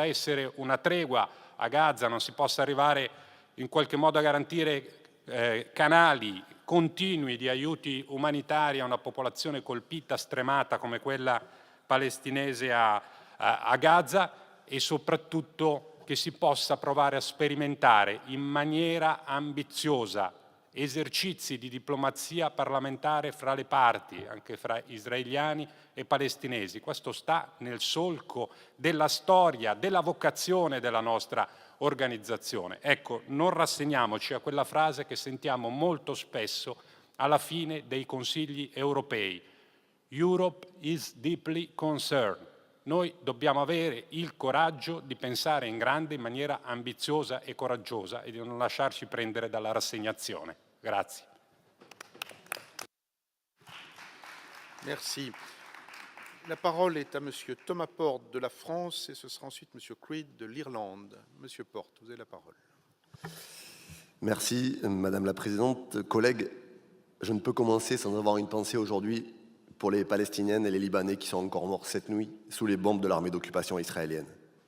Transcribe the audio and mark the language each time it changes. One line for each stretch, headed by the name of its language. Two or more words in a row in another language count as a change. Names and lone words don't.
Italian: essere una tregua a Gaza, non si possa arrivare in qualche modo a garantire canali continui di aiuti umanitari a una popolazione colpita, stremata come quella palestinese a Gaza, e soprattutto che si possa provare a sperimentare in maniera ambiziosa esercizi di diplomazia parlamentare fra le parti, anche fra israeliani e palestinesi. Questo sta nel solco della storia, della vocazione della nostra organizzazione. Ecco, non rassegniamoci a quella frase che sentiamo molto spesso alla fine dei consigli europei.
English: Europe is deeply concerned.
Italian: Noi dobbiamo avere il coraggio di pensare in grande, in maniera ambiziosa e coraggiosa, e di non lasciarci prendere dalla rassegnazione. Grazie.
French: Merci. La parole est à Monsieur Thomas Porte de la France et ce sera ensuite Monsieur Creed de l'Irlande. Monsieur Porte, vous avez la parole. Merci, Madame la Présidente. Collègues, je ne peux commencer sans avoir une pensée aujourd'hui pour les Palestiniennes et les Libanais qui sont encore morts cette nuit sous les bombes de l'armée d'occupation israélienne.